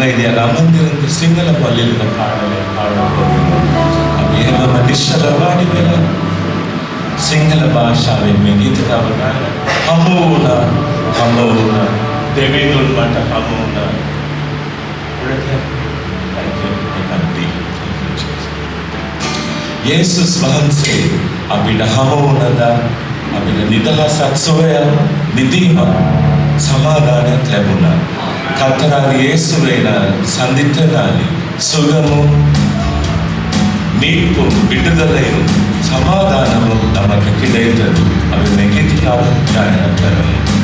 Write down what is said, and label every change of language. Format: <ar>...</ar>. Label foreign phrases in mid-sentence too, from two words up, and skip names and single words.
<ta>ஆவியானவர் அமர்ந்திருந்து சிங்கள பள்ளியில் இந்த பாடலை பாடப்போகிறோம்.</ta> <si>එහෙමම නිශ්චලවාඩි වෙලා සිංහල භාෂාවෙන් මේ ගීත ගාන හමු වුණා දෙවිඳුන් මට හමු වුණා. යේසුස් වහන්සේ අපිට හමු වුණා. අපිට නිදහසක් සොයා මිදීම සමාදානයක් ලැබුණා.</si> <ta>கர்த்தராகிய இயேசுவை சந்தித்ததாலே சுகமும் மீட்பும் விடுதலையும் சமாதானமும் நமக்கு கிடைத்தது. அது மிகுதியாக ஞானத்தரும்</ta>